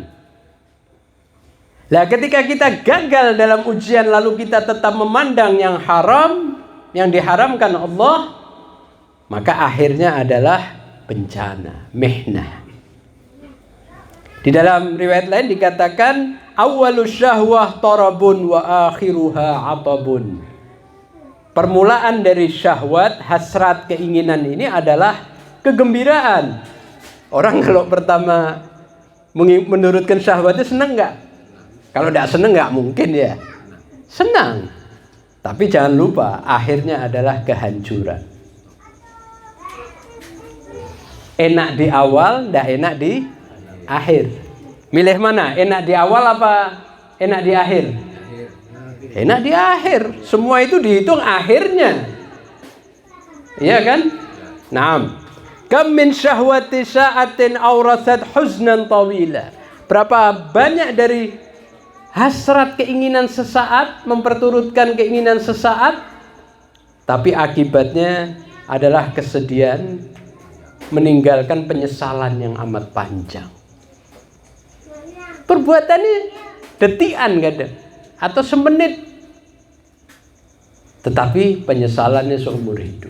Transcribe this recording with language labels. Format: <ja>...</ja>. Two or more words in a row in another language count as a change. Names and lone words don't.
<id>Nah, ketika kita gagal dalam ujian lalu kita tetap memandang yang haram, yang diharamkan Allah, maka akhirnya adalah bencana, mihnah. Di dalam riwayat lain dikatakan,</id> <ar>أول الشهوة طرب و آخرها عطب.</ar> <id>Permulaan dari syahwat, hasrat, keinginan ini adalah kegembiraan. Orang kalau pertama menurutkan syahwatnya senang nggak? Kalau tidak senang nggak mungkin ya. Senang. Tapi jangan lupa akhirnya adalah kehancuran. Enak di awal, tidak enak di akhir. Milih mana? Enak di awal apa enak di akhir? Enak di akhir. Semua itu dihitung akhirnya. Iya kan? Naam.</id> <ar>كم من شهوة ساعة أورثت حزنا طويلا.</ar> <id>Berapa banyak dari hasrat keinginan sesaat memperturutkan keinginan sesaat, tapi akibatnya adalah kesedihan, meninggalkan penyesalan yang amat panjang. Perbuatannya detikan kadang atau semenit, tetapi penyesalannya seumur hidup.</id>